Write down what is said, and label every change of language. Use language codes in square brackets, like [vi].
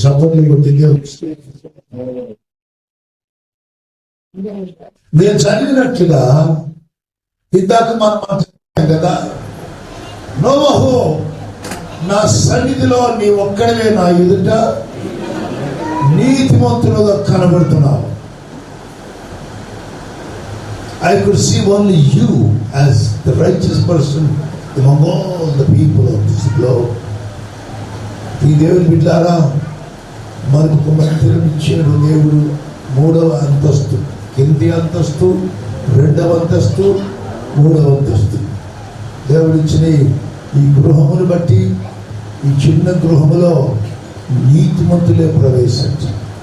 [te] చప్పట్లు కొట్టి నేను చదివినట్లుగా ఇందాక మనం మాట్లాడాం కదా, నోవహు నా సన్నిధిలో నీ ఒక్కడవే నా ఎదుట నీతిమంతులుగా కనబడుతున్నావు. [en] I could see only you as the righteous person among all the people of this globe. [te] ఈ దేవుని బిడ్డారా, మనకు మందిరం ఇచ్చాడు దేవుడు. 3వ అంతస్తు, కింది అంతస్తు, 2వ అంతస్తు, 3వ అంతస్తు. దేవుడు ఇచ్చిన ఈ గృహమును బట్టి ఈ చిన్న గృహములో నీతిమంతులే ప్రవేశించారు.